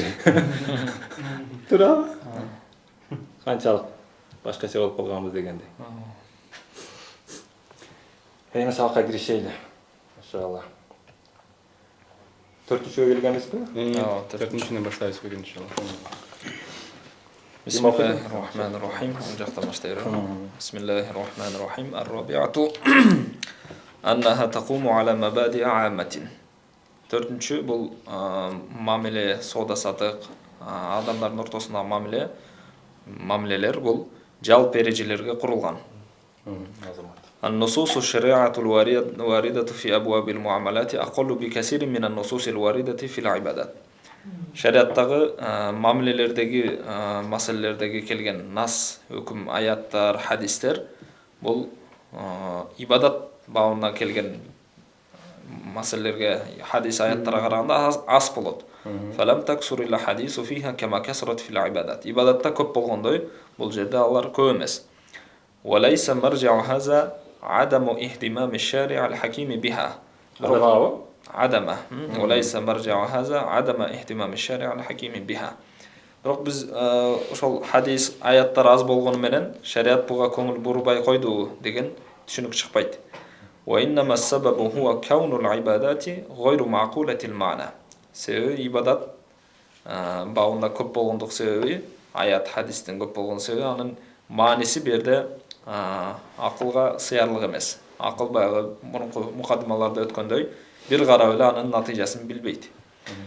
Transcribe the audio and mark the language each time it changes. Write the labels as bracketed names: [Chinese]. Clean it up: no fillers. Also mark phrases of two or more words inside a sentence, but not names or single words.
[Kyrgyz] Туурабы? Канчалык башкача болуп калганбыз дегендей. Эми сабакка киришели. Иншалла. 4-чүгө келгенбизби? 4-чүнөн баштайбыз бүгүн иншалла. [Arabic] بسم الله الرحمن الرحيم. [Kyrgyz] Жакта баштайбыз. [Arabic] بسم الله الرحمن الرحيم. الرابعة أنها تقوم على مبادئ عامة. [Kyrgyz] 4-чү бул мамиле, соода сатык, адамдардын ортосундагы мамилелер бул жалпы эрежелерге курулган. [Arabic] النصوص الشريعة الواردة في أبواب المعاملات أقل بكثير من النصوص الواردة في العبادات. [Kyrgyz] Шариаттагы мамилелердеги, маселелердеги келген нас, өкүм, аяттар, хадистер бул ибадат бабына келген маселелерге, хадис, аяттарга караганда аз болот. [Arabic] فلم تكثر الحديث فيها كما كثرت في العبادات. [Kyrgyz] Ибадатта көп болгондой, бул жерде алар көп эмес. [Arabic] وليس مرجع هذا عدم اهتمام الشارع الحكيم بها. وليس مرجع هذا عدم اهتمام الشارع الحكيم بها. [Kyrgyz] Бирок биз ошол хадис, аяттар аз болгону менен шариат буга көңүл бурбай койду деген түшүнүк чыкпайт. [Arabic] وإنما السبب هو كون العبادات غير معقولة المعنى. [Kyrgyz] Себеби ибадат бабында көп болгондук себеби, аят, хадистин көп болгон себеби анын мааниси берде акылга сыярлык эмес. Акыл баягы мурунку мукаддималарда өткөндөй бир карап эле анын натыйжасын билбейт.